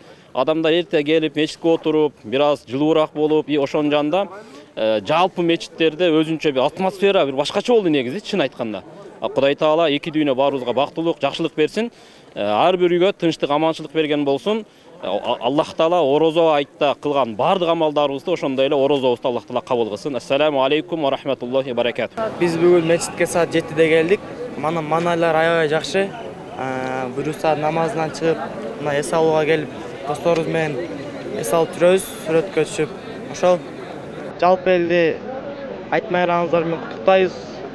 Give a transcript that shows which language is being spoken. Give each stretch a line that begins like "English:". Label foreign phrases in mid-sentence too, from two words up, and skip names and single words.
Kyrgyz: Адамдар эрте келип мечитке отуруп, бир аз жылуураак болуп, ошонун жанында жалпы мечиттерде өзүнчө бир атмосфера бир башкача болду негизи, чын айтканда. Кудай Таала эки дүйнө баарыбызга бактылык, жакшылык берсин. Ар бир үйгө тынчтык, аманчылык берген болсун. Аллах Таала орозо айтта кылган баардык амалдарыбызды ошондой эле орозобузду Аллах Таала кабыл кылсын.
Arabic: السلام عليكم ورحمة الله وبركاته.
Kyrgyz: Биз бүгүн мечитке саат 7-де келдик. Манайлар аябай жакшы. Бир саат намазынан чыгып, мына эс алууга келип, досторубуз менен эс алып жүрөбүз, сүрөткө түшүп. Ошол жалпы элди айт майрамыңыздар менен куттуктайбыз.